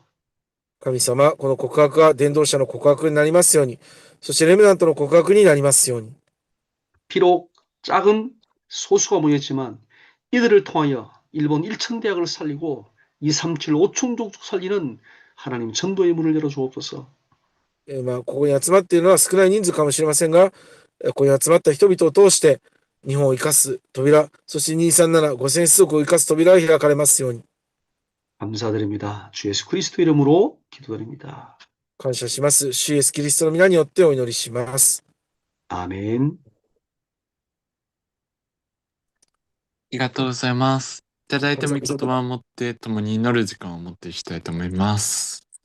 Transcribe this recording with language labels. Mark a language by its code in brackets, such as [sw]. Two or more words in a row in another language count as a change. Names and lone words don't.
[ja] 神様、この告白が伝道者の告白になりますように、そしてレムナントの告白になりますように。 [ko] 비록 작은 소수가 모였지만 이들을 통하여 일본 1천 대학을 살리고 237, 5천 족족 살리는 하나님 전도의 문을 열어 주옵소서. [ja] ここに集まっているのは少ない人数かもしれませんが、ここに集まった人々を通して、日本を生かす扉、そして237、5000種族を生かす扉が開かれますように。 [ko] 감사드립니다. 주 예수 그리스도 이름으로 기도드립니다. [ja] 感謝します。主イエスキリストの皆によってお祈りします。 [ko] 아멘. [ja] ありがとうございます。いただいた御言葉を持って共に祈る時間を持っていきたいと思います。